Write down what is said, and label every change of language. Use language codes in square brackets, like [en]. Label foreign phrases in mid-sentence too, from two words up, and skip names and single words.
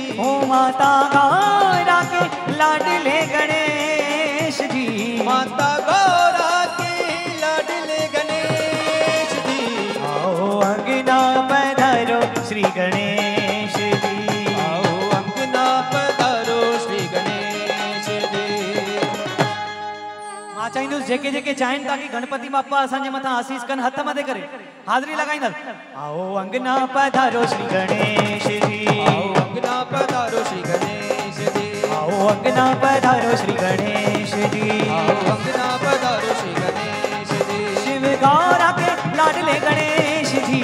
[hi] ओ माता गौरा के लाडले गणेश जी, माता गौरा के लाडले गणेश जी। आओ अंगना पधारो श्री गणेश जी, आओ अंगना पधारो श्री गणेश जी। [sd] मां चाहींदुसि जेके जेके चाहिनि ताकि गणपति बापा असांजे मथां आसीस कनि हथ मथे करे हाज़िरी लॻाईंदसि। [hi] आओ अंगना पधारो श्री गणेश जी, आओ अंगना पधारो श्री गणेश जी, आओ अंगना पधारो श्री गणेश जी, आओ अंगना पधारो श्री गणेश जी। शिव गौरा के लाडले गणेश जी,